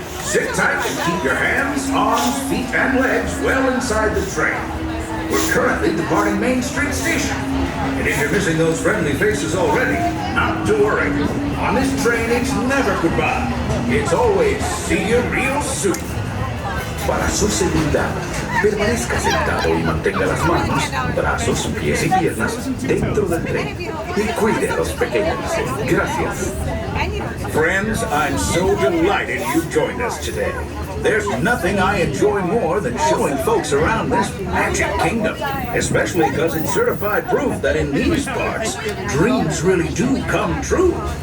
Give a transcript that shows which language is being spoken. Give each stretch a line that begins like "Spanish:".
English: Sit tight and keep your hands, arms, feet, and legs well inside the train. We're currently departing Main Street Station. And if you're missing those friendly faces already, not to worry. On this train, it's never goodbye. It's always see you real soon.
Spanish: Para su seguridad, permanezca sentado y mantenga las manos, brazos, pies y piernas dentro del tren. Y cuide a los pequeños. Gracias.
English: Friends, I'm so delighted you joined us today. There's nothing I enjoy more than showing folks around this Magic Kingdom, especially because it's certified proof that in these parts, dreams really do come true.